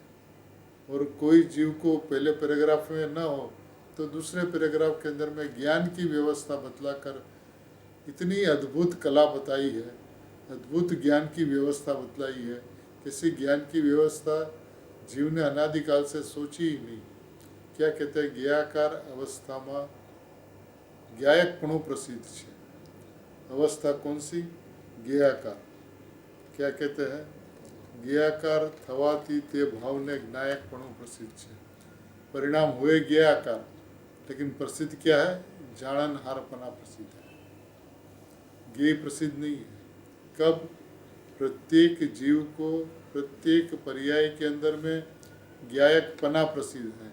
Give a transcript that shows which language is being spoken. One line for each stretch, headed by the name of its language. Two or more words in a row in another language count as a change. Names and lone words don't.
Hindi: और कोई जीव को पहले पैराग्राफ में न हो तो दूसरे पैराग्राफ के अंदर में ज्ञान की व्यवस्था बतलाकर इतनी अद्भुत कला बताई है, अद्भुत ज्ञान की व्यवस्था बतलाई है। किसी ज्ञान की व्यवस्था जीव ने अनादिकाल से सोची ही नहीं। क्या कहते हैं, ज्ञाकार अवस्था में ज्ञायकपणु प्रसिद्ध है। अवस्था कौन सी? ज्ञाकार। क्या कहते हैं,
Gujarati: જ્ઞાકાર થવાતી તે ભાવને જ્ઞાયકપણું प्रसिद्ध है।
Hindi: परिणाम हुए ज्ञाकार, लेकिन प्रसिद्ध क्या है? जाणन हारपना प्रसिद्ध है, ज्ञेय प्रसिद्ध नहीं है। कब? प्रत्येक जीव को प्रत्येक पर्याय के अंदर में ज्ञायकपना प्रसिद्ध है।